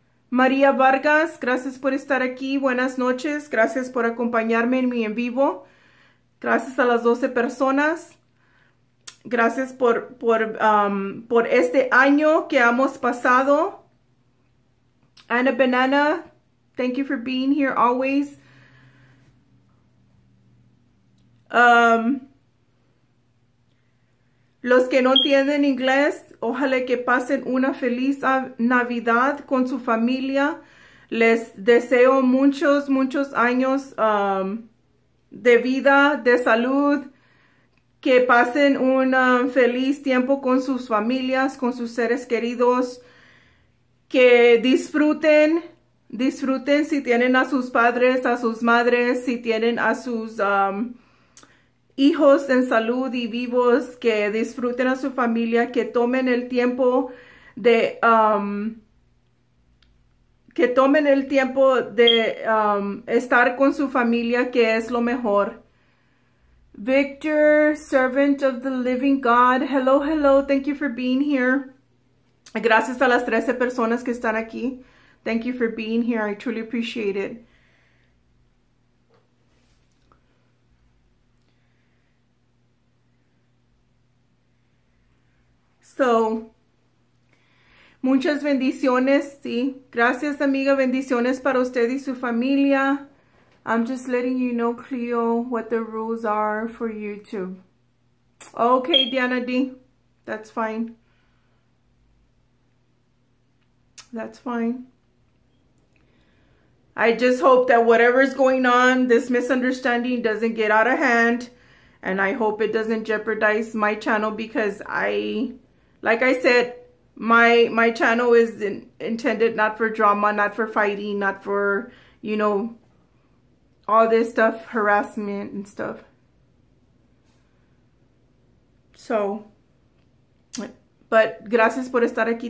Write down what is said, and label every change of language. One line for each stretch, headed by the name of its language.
Spanish: María Vargas, gracias por estar aquí. Buenas noches. Gracias por acompañarme en mi en vivo. Gracias a las 12 personas. Gracias por este año que hemos pasado.
English: Anna Banana, thank you for being here always.
Spanish: Los que no entienden inglés, ojalá que pasen una feliz Navidad con su familia. Les deseo muchos años de vida, de salud. Que pasen un feliz tiempo con sus familias, con sus seres queridos. Que disfruten Disfruten si tienen a sus padres, a sus madres, si tienen a sus hijos en salud y vivos, que disfruten a su familia, que tomen el tiempo de estar con su familia, que es lo mejor.
English: Victor, servant of the living God. Hello, hello. Thank you for being here.
Spanish: Gracias a las 13 personas que están aquí.
English: Thank you for being here. I truly appreciate it.
Spanish: So, muchas bendiciones, sí. Gracias, amiga. Bendiciones para usted y su familia.
English: I'm just letting you know, Cleo, what the rules are for YouTube. Okay, Diana D. That's fine. That's fine. I just hope that whatever's going on, this misunderstanding doesn't get out of hand. And I hope it doesn't jeopardize my channel, because like I said, my channel is intended not for drama, not for fighting, not for, you know, all this stuff, harassment and stuff. So, but
Spanish: gracias por estar aquí.